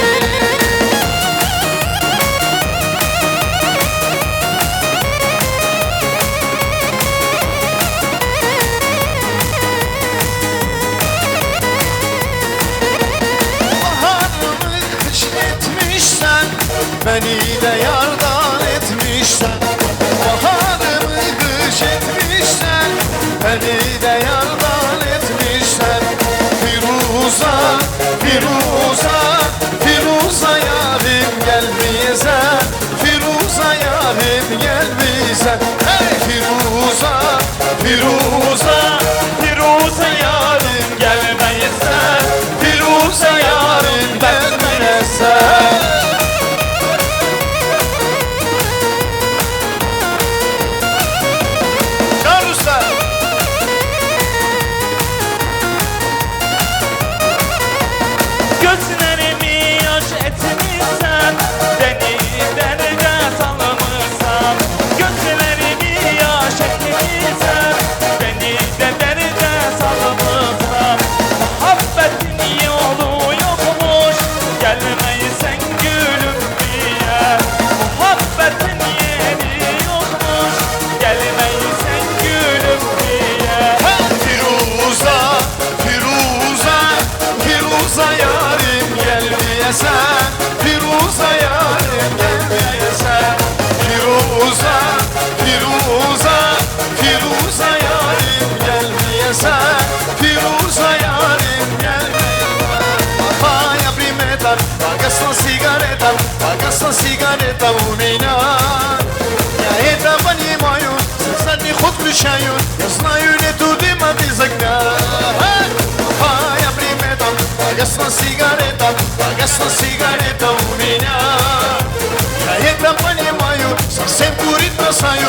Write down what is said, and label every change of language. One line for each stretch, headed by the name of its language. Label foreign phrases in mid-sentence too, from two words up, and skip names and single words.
Turkish: Baharımı kış etmişsen, beni de yardan etmişsen. Baharımı kış etmişsen, beni de yardan etmişsen. Firuza, Firuza, Firuza yarim gelmeyesen. Firuza yarim gelmeyesen. Hey Firuza, Firuza, Firuza yarim gelmeyesen. Firuza yarim gelmeyesen. Can Usta. Gözlerimi yaş etmişsen, beni derde salmışsan. Gözlerimi yaş etmişsen, beni de derde salmışsan. Muhabbetin yolu yokmuş, gelmeysen gülüm diye. Muhabbetin yeri yokmuş, gelmeysen gülüm diye. Firuza, Firuza, Firuza yarim gelmeyesen. Firuza yarim gelmeyesen. Firuza, Firuza, Firuza yarim gelmeyesen. Firuza yarim gelmeyesen. Vai a primeta, pagas la cigareta, pagas la cigareta umina.
Russian: Я это понимаю, задний ход включаю. Я знаю, не туда ты загнал. Моя примета, погасла сигарета, погасла сигарета у меня. Я это понимаю, совсем курить бросаю.